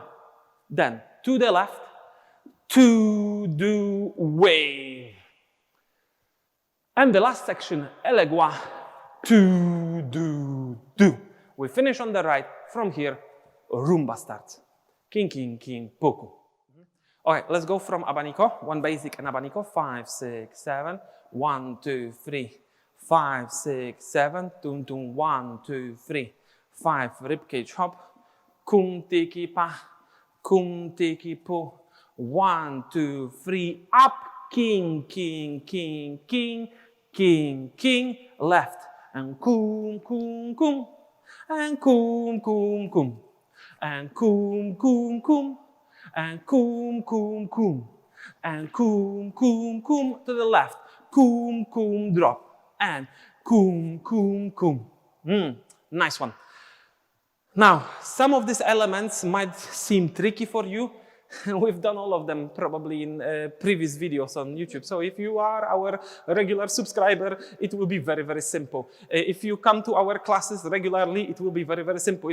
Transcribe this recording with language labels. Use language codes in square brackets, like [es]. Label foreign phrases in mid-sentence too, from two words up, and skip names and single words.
[en] Then to the left. To, do, wave. And the last section, elegua, to, do. We finish on the right. From here, rumba starts. King, king, king, poco. Okay, let's go from abanico. One basic and abanico. 5, 6, 7. 1, 2, 3. 5, 6, 7. Tum, tum. 1, 2, 3. 5, ribcage hop. Kum, tiki, pa. Kum, tiki, po. 1, 2, 3, up, king, king, king, king, king, king, left, and kum, kum, kum, and kum, kum, kum, and kum, kum, kum, and kum, kum, kum, and kum, kum, kum, to the left, kum, kum, drop, and kum, kum, kum. Nice one. Now, some of these elements might seem tricky for you. We've done all of them probably in previous videos on YouTube. So if you are our regular subscriber, it will be very, very simple. If you come to our classes regularly, it will be very, very simple.